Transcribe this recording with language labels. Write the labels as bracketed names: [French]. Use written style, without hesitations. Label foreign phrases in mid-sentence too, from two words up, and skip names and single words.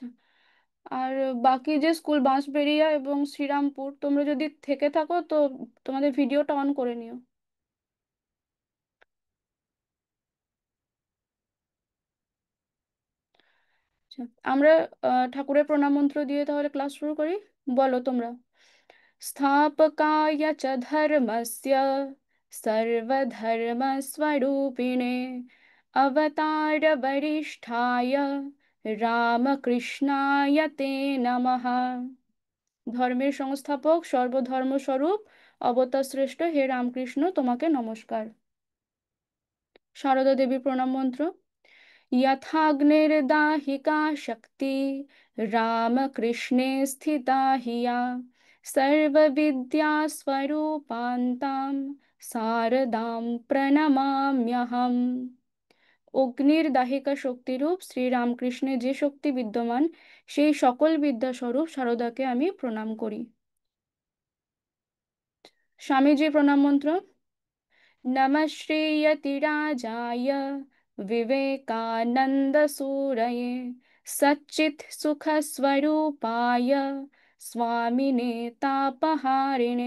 [Bangla] আর বাকি যে স্কুল বাঁশবেড়িয়া এবং শ্রীরামপুর, তোমরা যদি থেকে থাকো তো তোমাদের ভিডিওটা অন করে নিও। আচ্ছা, আমরা ঠাকুরের প্রণাম মন্ত্র দিয়ে তাহলে ক্লাস শুরু করি। বলো তোমরা। [Sanskrit] स्थापकाय च धर्मस्य सर्वधर्मस्वरूपिणे अवतारवरिष्ठाय रामकृष्णाय ते नमः। [Bangla] ধর্মের সংস্থাপক সর্বধর্মস্বরূপ অবতার শ্রেষ্ঠ হে রামকৃষ্ণ, তোমাকে নমস্কার। সারদা দেবীর প্রণাম মন্ত্র। [Sanskrit] यथाग्निर्दाहिका शक्ति रामकृष्णे स्थिता हिया सर्वविद्यास्वरूपान्तां शारदां प्रणमाम्यहम्। [Bangla] অগ্নির দাহিকা শক্তিরূপ শ্রী রামকৃষ্ণের যে শক্তি বিদ্যমান, সেই সকল বিদ্যাস্বরূপ সারদাকে আমি প্রণাম করি। স্বামীজি প্রণাম মন্ত্র। [Sanskrit] नमः श्रीयतिराजाय विवेकानन्दसूरये सच्चित्सुखस्वरूपाय स्वामिने तापहारिणे।